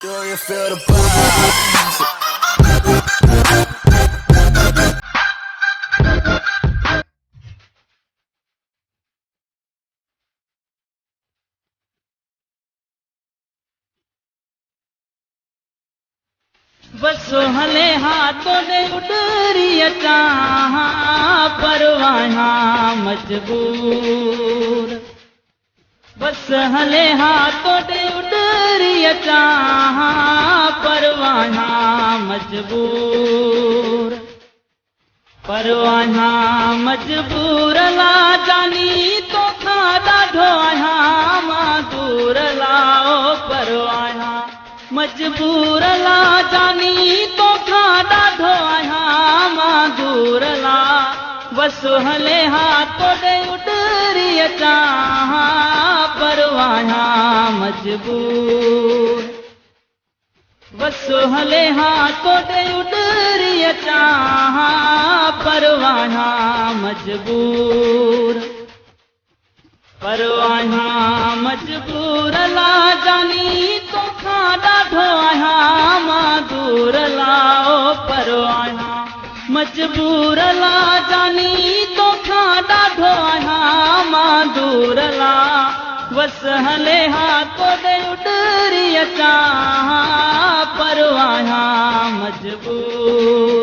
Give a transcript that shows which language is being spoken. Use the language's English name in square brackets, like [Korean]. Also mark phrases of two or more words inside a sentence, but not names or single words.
[English] Do you feel the vibe? [Sindhi] बस हले हाथों ने उडरी अचा परवाना मजबूर। बस हले हाथों ने उडरी अचा परवाना मजबूर। परवाना मजबूर ला जानी तो खा ॾाढो आहियां मां दूर लाओ परवाना मजबूर ला जानी तो खा ॾाढो आहियां मां दूर ला। बस हले हाथों ॾे उडरी अचा परवाना मजबूर। बस हले हाथों ॾे उडरी अचा परवाना मजबूर। परवाना मजबूर ला जानी तो खा ॾाढो आहियां मां दूर लाओ परवाना मजबूर ला जानी तो खा ॾाढो आहियां मां दूर ला। बस हले हाथों ॾे उडरी अचा परवाना मजबूर।